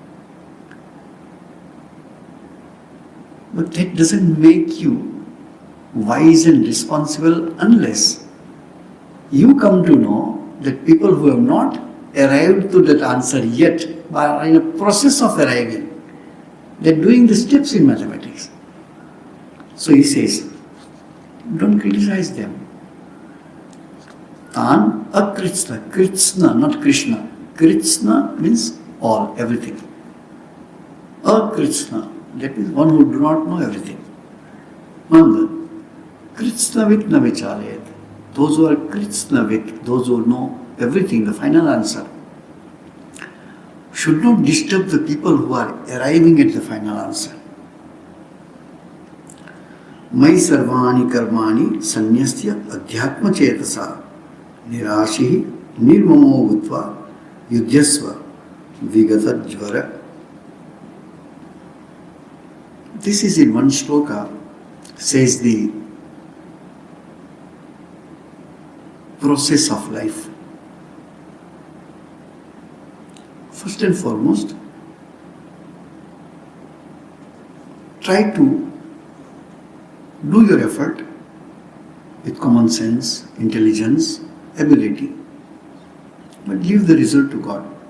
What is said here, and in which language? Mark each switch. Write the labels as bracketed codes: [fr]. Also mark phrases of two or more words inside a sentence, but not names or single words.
[en] But that doesn't make you wise and responsible unless you come to know that people who have not arrived to that answer yet are in a process of arriving. They're doing the steps in mathematics. So he says, don't criticize them. [sa] तान् अकृत्स्न, कृत्स्न, [en] not Krishna. Kritsna means all, everything. Akritsna, that means one who do not know everything. [sa] Manda, कृत्स्नवित् न विचालयेत्. [en] Those who are kritsnavit, those who know everything, the final answer, should not disturb the people who are arriving at the final answer. [sa] मयि सर्वाणि कर्माणि संन्यस्य अध्यात्म चेतसा निराशीः निर्ममः भूत्वा युध्यस्व विगत ज्वरः. [en] This is in one shloka, says the process of life. First and foremost, try to do your effort with common sense, intelligence, ability, but leave the result to God.